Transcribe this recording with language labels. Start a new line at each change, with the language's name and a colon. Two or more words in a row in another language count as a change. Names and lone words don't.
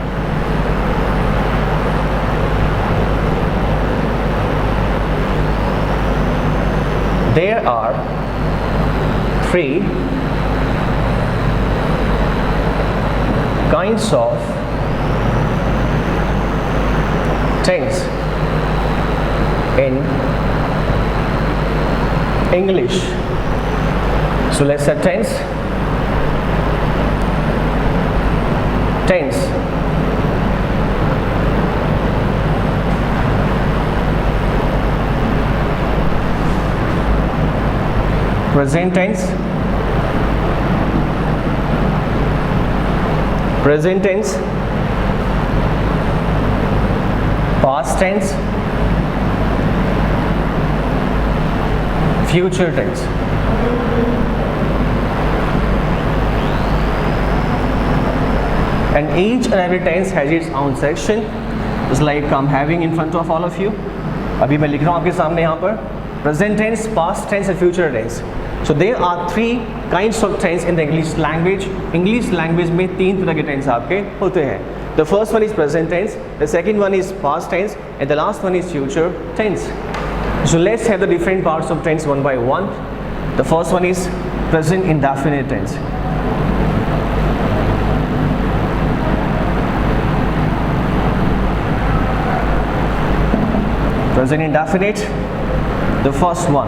English: There are three kinds of tense in English. So let's say tense, present tense, past tense, future tense. And each and every tense has its own section. It's like I'm having in front of all of you.
Hindi: अभी मैं लिख रहा हूँ आपके सामने यहाँ पर
English: present tense, past tense and future tense. So there are three kinds of tense in the English language. English language
Hindi: में तीन तरह के tense आपके होते हैं.
English: The first one is present tense, the second one is past tense, and the last one is future tense. So let's have the different parts of tense one by one. The first one is present indefinite tense. Present indefinite, the first one.